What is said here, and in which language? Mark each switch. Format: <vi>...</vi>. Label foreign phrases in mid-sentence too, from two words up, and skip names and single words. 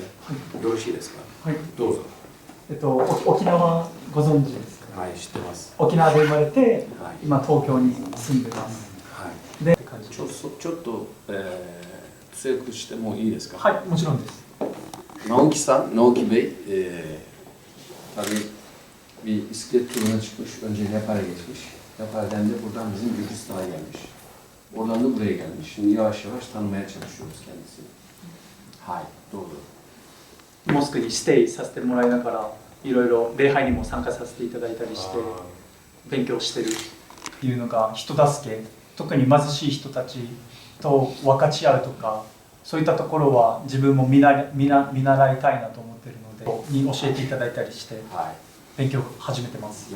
<ja>よろしいですか？ん。はい。どうぞ。沖縄ご存知ですか？はい、知ってます。沖縄で生まれて、はい、今東京に住んでます。はい。で、ちょっと、強くしてもいいですか？はい、もちろんです。</ja> <tr>Nauki San, Nauki Bey, tabii bir bisiklet turuna çıkmış, önce Nepal'e geçmiş. Nepal'den de buradan bizim Gürcistan'a gelmiş. Oradan da buraya gelmiş. Şimdi yavaş yavaş tanımaya çalışıyoruz kendisini. Hay, doğru.</tr> <ja>モスクにステイさせてもらいながら、いろいろ礼拝にも参加させていただいたりして勉強してるっていうのが人助け、特に貧しい人たちと分かち合うとか、そういったところは自分も見習いたいなと思っているのでに教えていただいたりして勉強を始めてます。</ja>